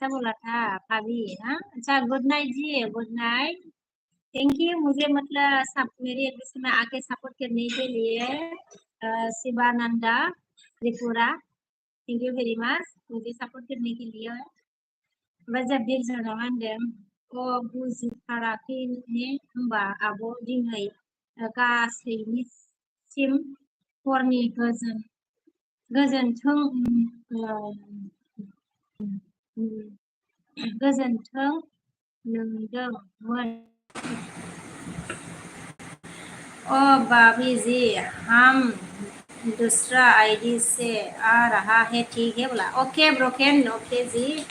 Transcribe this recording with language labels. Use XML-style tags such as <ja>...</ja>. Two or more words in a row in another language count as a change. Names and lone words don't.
<hi>बोला था भाभी हाँ अच्छा</hi> <en>good night</en> <hi>जी</hi> <en>good night thank you</en> <hi>मुझे मतलब सब मेरी एड्रेस में आके सपोर्ट करने के लिए शिवानंदा त्रिपुरा</hi> <en>thank you very much</en> <hi>मुझे सपोर्ट करने के लिए वजह</hi> <brx>बिर जाना होनदों बुजिथाराखै ने होमबा आब' दिनै गासैनिसिम हरनि गोजोन्थों</brx> <hi>नोंदोंमोन ओ भाभी जी हम दूसरा आईडी से आ रहा है ठीक है बोला</hi> <en>okay broken okay</en> <hi>जी</hi>